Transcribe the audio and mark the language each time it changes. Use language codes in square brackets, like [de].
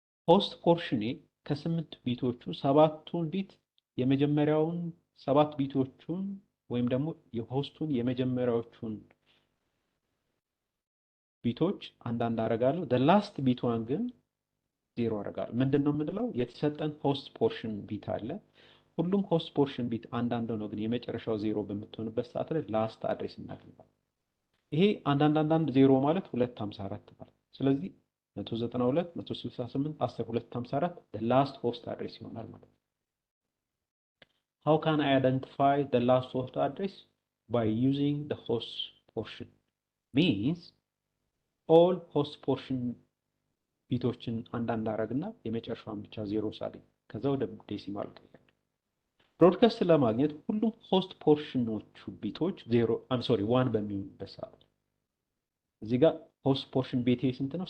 [am] ሆስት ፖርሽኔ ከ8 ቢቶቹ 7ቱን ቢት የመጀመሪያውን 7 ቢቶቹን ወይም ደግሞ የሆስቱን የመጀመሪያዎቹን ቢቶች አንዳንድ አደርጋለሁ። ላስት ቢቷን ግን ዜሮ አደርጋለሁ። ምንድነው የምንለው? የተሰጠን ሆስት ፖርሽን ቢት አለ። ሁሉም ሆስት ፖርሽን ቢት አንዳንድ ነው፣ ግን የመጨረሻው ዜሮ በምትሆንበት ሰዓት ላይ ላስት አድሬስ እናገኛለን። ይሄ አንዳንድ ዜሮ ማለት 254 ማለት ስለዚህ 192 168 10 254 [en] the last host address [am] ይሆናል ማለት ነው። [en] How can I identify the last host address? By using the host portion. Means all host portion [am] ቢቶችን አንዳንድ አረግና የመጨረሻውን ብቻ ዜሮ ሳለኝ ከዛ ወደ ዴሲማል ቀይራለሁ። ብሮድካስት ለማግኘት ሁሉም ሆስት ፖርሽኖቹ ቢቶች 1 በሚሆኑበት ሰዓት እዚህ ጋር ሆስት ፖርሽን ቤቴ ስንት ነው?